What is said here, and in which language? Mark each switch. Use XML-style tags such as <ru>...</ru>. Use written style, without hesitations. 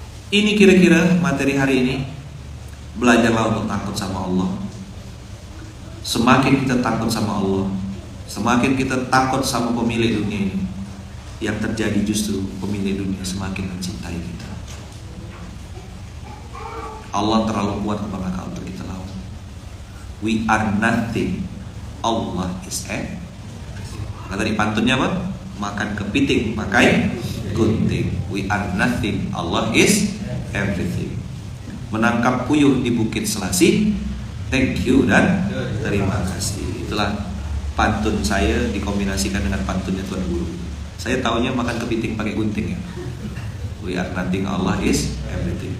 <id>Ini kira-kira materi hari ini. Belajarlah untuk takut sama Allah. Semakin kita takut sama Allah, semakin kita takut sama pemilik dunia ini, yang terjadi justru pemilik dunia semakin mencintai kita. Allah terlalu kuat apakah untuk kita lawan.</id> <en>We are nothing, Allah is everything.</en> <id>Kata di pantunnya apa? Makan kepiting pakai gunting.</id> <en>We are nothing, Allah is everything.</en> <id>Menangkap puyuh di Bukit Selasih,</id> <en>thank you</en> <id>dan terima kasih. Itulah pantun saya dikombinasikan dengan pantunnya Tuan Guru. Saya taunya makan kepiting pakai gunting ya.</id> <en>We are nothing, Allah is everything.</en>